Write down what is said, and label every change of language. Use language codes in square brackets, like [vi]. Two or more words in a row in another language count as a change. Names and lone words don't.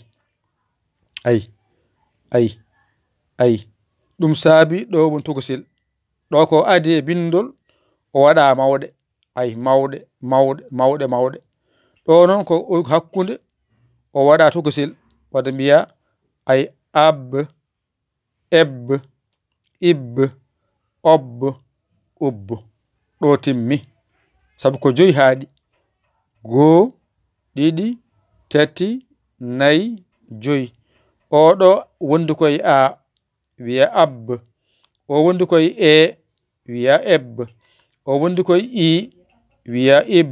[ff] ay ɗum saabi ɗo won tokosil. ɗo ko adi e bindol o waɗa mawɗe. ay mawɗe. ɗo noon ko hakkude o waɗa tokosil, wadde mbiya ay ab, eb, ib, ob, ub. ɗo timmi. sabu ko joyi haaɗi. goo, ɗiɗi, tati, nayi, joyi. oɗo wondi koye a, wiya ab. o wondi koye e, wiya eb. o wondi koye i, wiya ib.